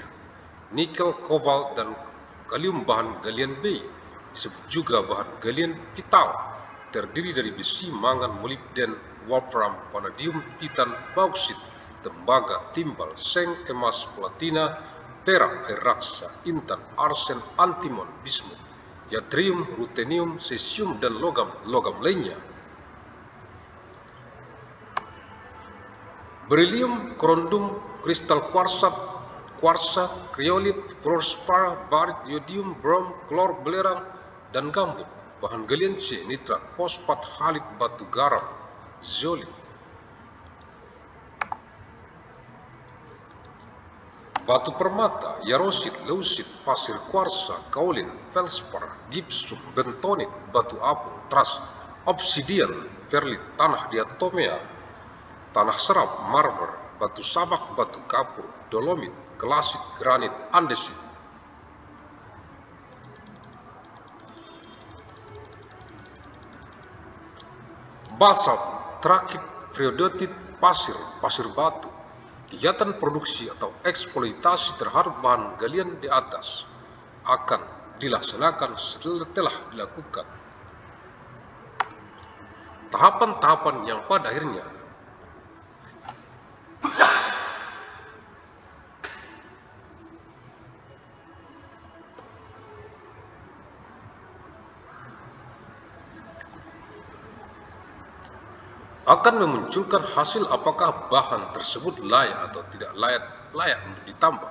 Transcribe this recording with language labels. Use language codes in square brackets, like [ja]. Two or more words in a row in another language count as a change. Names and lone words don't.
[id] Nikel, kobalt, dan kalium. Bahan galian B disebut juga bahan galian vital, terdiri dari besi, mangan, molibden, wolfram, vanadium, titan, bauksit, tembaga, timbal, seng, emas, platina, perak air raksa, intan, arsen, antimon, bismut, yttrium, ruthenium, cesium, dan logam lainnya. Beryllium, korundum, kristal kuarsa, kriolit, fluorspar, barit, yodium, brom, klor, belerang, dan gambut. Bahan galian C, nitrat, fosfat, halit, batu garam, zeolit. Batu permata, yarosit, leusit, pasir kuarsa, kaolin, felspar, gipsum, bentonit, batu apung, tras, obsidian, ferlit, tanah diatomea, tanah serap, marmer, batu sabak, batu kapur, dolomit, kelasit, granit, andesit. Basalt, trakit, triodotit, pasir batu. Kegiatan produksi atau eksploitasi terhadap bahan galian di atas akan dilaksanakan setelah dilakukan tahapan-tahapan yang pada akhirnya akan memunculkan hasil apakah bahan tersebut layak atau tidak layak untuk ditambah.